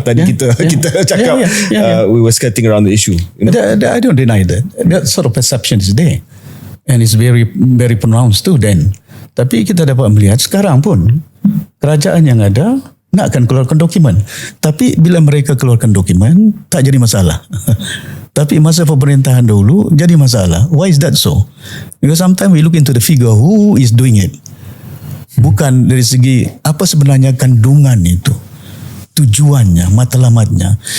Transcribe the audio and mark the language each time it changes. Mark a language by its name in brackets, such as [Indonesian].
[Malay] Tadi kita cakap [English] we were skirting around the issue. I don't deny that. That sort of perception is there. And it's very, very pronounced too then. [Malay] Tapi kita dapat melihat sekarang pun kerajaan yang ada nak akan keluarkan dokumen. Tapi bila mereka keluarkan dokumen, tak jadi masalah. Tapi masa pemerintahan dahulu jadi masalah. [English] Why is that so? Because sometimes we look into the figure, who is doing it? [Malay] Bukan dari segi apa sebenarnya kandungan itu, tujuannya, matlamatnya.